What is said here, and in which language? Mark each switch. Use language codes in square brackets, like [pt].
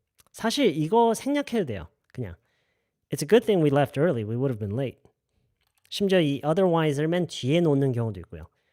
[ko] 사실 이거 생략해도 돼요. 그냥 [en] It's a good thing we left early. We would have been late. [ko] 심지어 이 otherwise를 맨 뒤에 놓는 경우도 있고요.